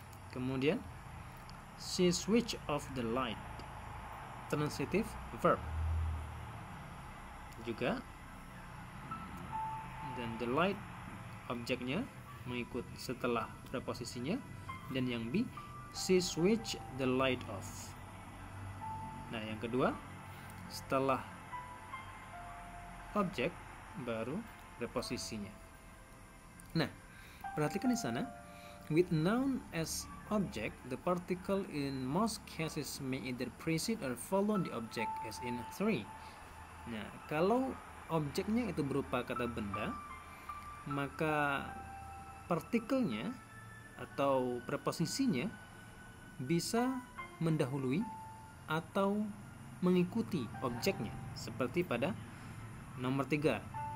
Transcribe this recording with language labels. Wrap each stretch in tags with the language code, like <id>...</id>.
<id>Kemudian</id> <en>she switch off the light, transitive verb</en> <id>juga, dan</id> <en>the light</en> <id>objeknya mengikut setelah preposisinya. Dan yang B,</id> <en>she switch the light off.</en> <id>Nah, yang kedua setelah objek baru preposisinya. Nah, perhatikan di sana,</id> <en>with noun as object, the particle in most cases may either precede or follow the object, as in 3.</en> <id>Nah, kalau objeknya itu berupa kata benda, maka partikelnya atau preposisinya bisa mendahului atau mengikuti objeknya, seperti pada nomor 3.</id>